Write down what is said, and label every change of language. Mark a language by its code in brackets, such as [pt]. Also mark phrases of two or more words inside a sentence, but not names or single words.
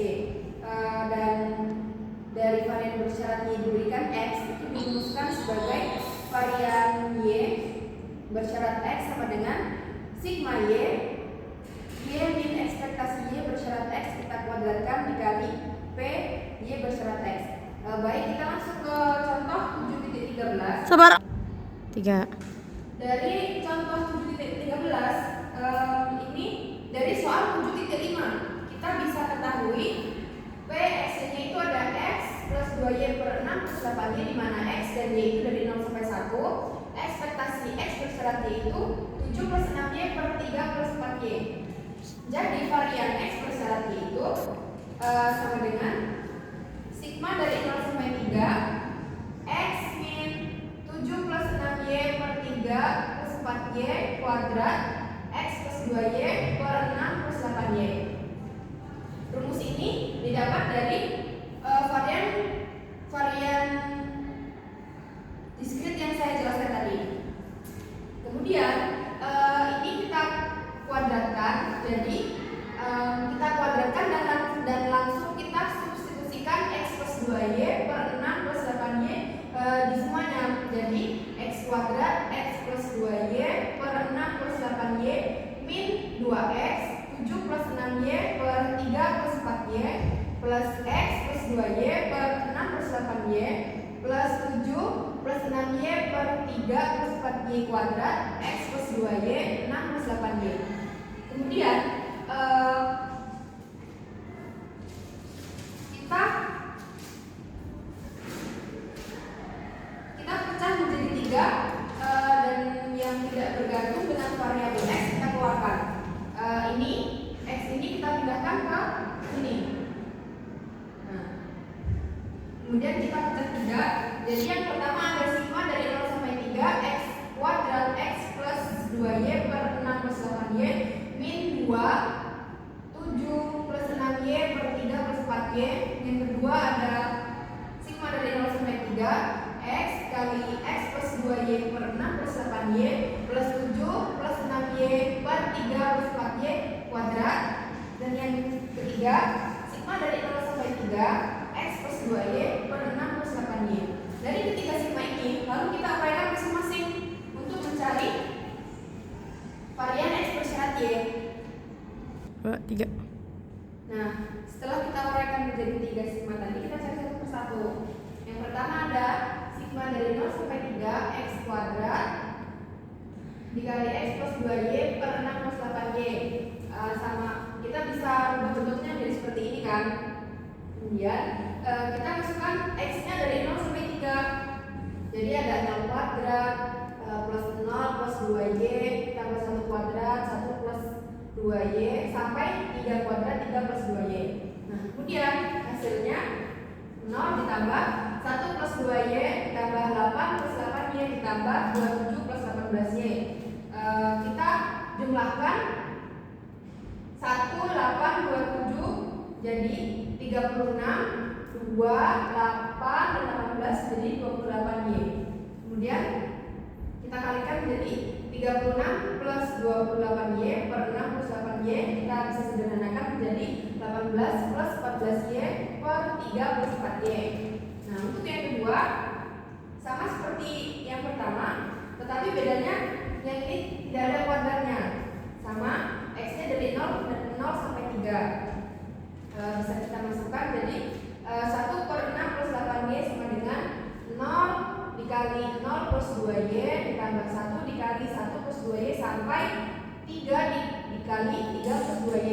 [id] Dan dari varian bersyarat Y diberikan X itu dirumuskan sebagai varian Y bersyarat X sama dengan sigma Y min ekspektasi Y bersyarat X kita kuadratkan dikali P Y bersyarat X. Baik, kita langsung ke contoh 7.13. Sabar. 3. Dari contoh 7.13 ini dari soal 7.5 kita bisa ketahui P X-nya itu ada X plus 2Y per 6 plus 8Y, di mana X dan Y itu dari 0 sampai 1. Ekspektasi X bersyarat Y itu 7 plus 6Y per 3 plus 4Y. Jadi varian X bersyarat Y itu sama dengan sigma dari 0 sampai 3 X min 7 plus 6Y per 3 plus 4Y kuadrat X plus 2Y per 6 plus 8Y. Rumus ini didapat dari varian diskrit yang saya jelaskan tadi. Kemudian ini kita kuadratkan, jadi kita kuadratkan dan langsung kita substitusikan X plus 2Y per 6 plus 8Y di semuanya. Jadi X kuadrat X plus 2Y per 6 plus 8Y min 2X 7 plus 6Y per 3 plus 4Y plus X plus 2Y per 6 plus 8Y plus 7 plus 6Y per 3 plus 4Y kuadrat X plus 2Y 6 plus 8Y. Kemudian kita pecah menjadi 3 dan yang tidak bergantung dengan variabel X kita keluarkan. Ini X ini kita pindahkan ke sini. Nah, kemudian kita pecah 3. Jadi yang pertama ada sigma dari 0 sampai 3 X kuadrat X plus 2Y per 6 plus 8Y min 2 7 plus 6Y per 3 plus 4Y. Yang kedua ada sigma dari 0 sampai 3 X kali X plus 2Y per 6 plus 8Y plus 7 plus 6Y per 3 plus 4Y kuadrat. Dan yang ketiga sigma dari 0 sampai 3 X plus 2Y per 6 plus 8Y. Dari ketiga sigma ini lalu kita uraikan masing-masing untuk mencari varian X bersyarat Y. 2, 3. Nah, setelah kita uraikan menjadi 3 sigma tadi, kita cari satu persatu. Yang pertama ada sigma dari 0 sampai 3 X kuadrat dikali X plus 2Y per 6 plus 8Y. Sama, kita bisa rubah bentuknya jadi seperti ini kan. Kemudian kita masukkan X-nya dari 0 sampai 3. Jadi ada 0 kuadrat plus 0 plus 2Y tambah 1 kuadrat 1 plus 2Y sampai 3 kuadrat 3 plus 2Y. Nah, kemudian hasilnya 0 ditambah 1 plus 2Y ditambah 8 plus 8Y ditambah 27 plus 18Y. Kita jumlahkan 1, 8, 27 jadi 36, 2, 8, dan 18 jadi 28Y. Kemudian kita kalikan menjadi 36 plus 28Y per 6 plus 8Y. Kita bisa sederhanakan menjadi 18 plus 14Y per 3 plus 4Y. Nah, untuk yang kedua sama seperti yang pertama, tetapi bedanya yang ini tidak ada kuadratnya. Sama, X-nya dari 0 sampai 3. Bisa kita masukkan jadi 1 per 6 plus 8Y sama dengan 0 dikali 0 plus 2Y ditambah 1 dikali 1 plus 2Y sampai 3 dikali 3 plus 2Y.